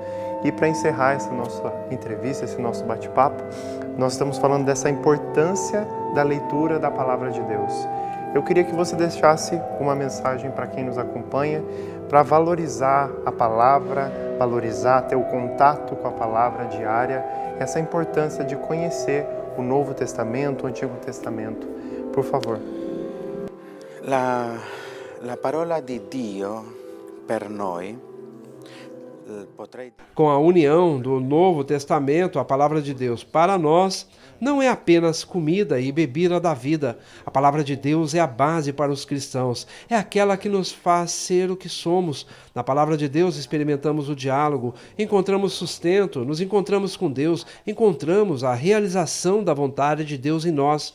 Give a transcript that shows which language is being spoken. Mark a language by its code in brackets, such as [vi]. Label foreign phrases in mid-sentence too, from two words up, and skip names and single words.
[pt] E para encerrar essa nossa entrevista, esse nosso bate-papo, nós estamos falando dessa importância da leitura da Palavra de Deus. eu queria que você deixasse uma mensagem para quem nos acompanha, para valorizar a palavra, valorizar, ter o contato com a palavra diária, essa importância de conhecer o Novo Testamento, o Antigo Testamento. Por favor. [it] La parola di Dio per noi. [pt] Com a união do Novo Testamento, a palavra de Deus para nós, não é apenas comida e bebida da vida. A palavra de Deus é a base para os cristãos. É aquela que nos faz ser o que somos. Na palavra de Deus experimentamos o diálogo, encontramos sustento, nos encontramos com Deus, encontramos a realização da vontade de Deus em nós.